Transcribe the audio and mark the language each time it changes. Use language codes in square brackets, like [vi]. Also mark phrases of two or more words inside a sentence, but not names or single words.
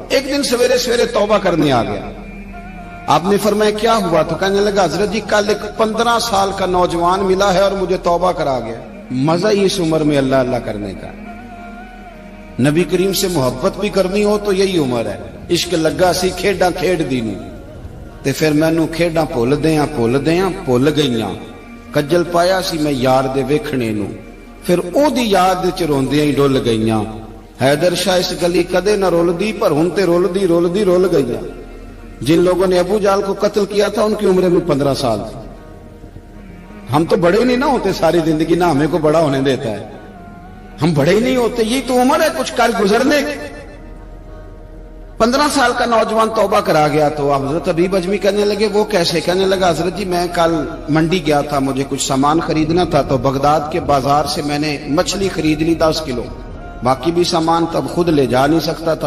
[ur] ایک دن سویرے سویرے توبہ کرنے آ گیا. آپ نے فرمایا کیا ہوا؟ تو کہنے لگا حضرت جی کل ایک 15 سال کا نوجوان ملا ہے اور مجھے توبہ کرا گیا. مزہ ہی اس عمر میں اللہ اللہ کرنے کا. نبی کریم سے محبت بھی کرنی ہو تو یہی عمر ہے. [pa] عشق لگا سی کھیڈاں کھیڈ دی نو, تے پھر مینوں کھیڈاں بھول دیاں بھول گئیاں. کجل پایا سی میں یار دے ویکھنے نو, پھر او دی یاد وچ روندیاں ہی ڈل گئیاں. حیدر شاہ اس گلی کدے نہ رول دی, پر ہن تے رول گئیاں. [ur] جن لوگوں نے ابو جال کو قتل کیا تھا ان کی عمر میں 15 سال تھی. ہم تو بڑے نہیں نا ہوتے ساری زندگی، نا ہمیں کو بڑا ہونے دیتا ہے، ہم بڑے ہی نہیں ہوتے، یہی تو عمر ہے کچھ کال گزرنے کی. 15 سال کا نوجوان توبہ کرا گیا تو حضرت حبیب عجمی کہنے لگے وہ کیسے? کہنے لگا حضرت جی میں کل منڈی گیا تھا، مجھے کچھ سامان خریدنا تھا، تو بغداد کے بازار سے میں نے مچھلی خرید لی 10 کلو، باقی بھی سامان تب خود لے جا نہیں سکتا تھا.